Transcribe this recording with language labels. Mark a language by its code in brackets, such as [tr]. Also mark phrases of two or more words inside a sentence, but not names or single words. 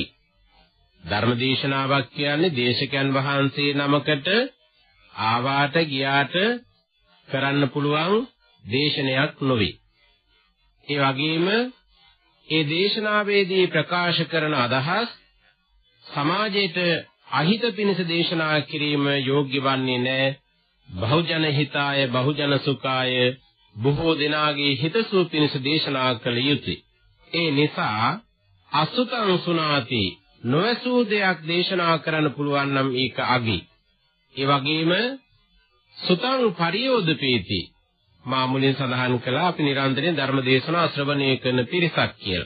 [si] ධර්මදේශනාවක් කියන්නේ දේශකයන් වහන්සේ නමකට ආවාට ගියාට කරන්න පුළුවන් දේශනයක් නොවේ. ඒ වගේම ඒ දේශනාවේදී ප්‍රකාශ කරන අදහස් සමාජයට අහිත පිණිස දේශනා කිරීම යෝග්‍ය වන්නේ නැහැ. [pi] බහුජන හිතාය බහුජන සුඛාය [si] බොහෝ දෙනාගේ හිතසුව පිණිස දේශනා කළ යුතුය. ඒ නිසා [pi] අසුතං සුනාති [si] නොඇසූ දෙයක් දේශනා කරන්න පුළුවන් නම් ඒක අගි. ඒ වගේම [pi] සුතං පරියෝදපේති [si] මා මුලින් සඳහන් කළා අපි නිරන්තරයෙන් ධර්ම දේශනා ශ්‍රවණය කරන පිරිසක් කියලා.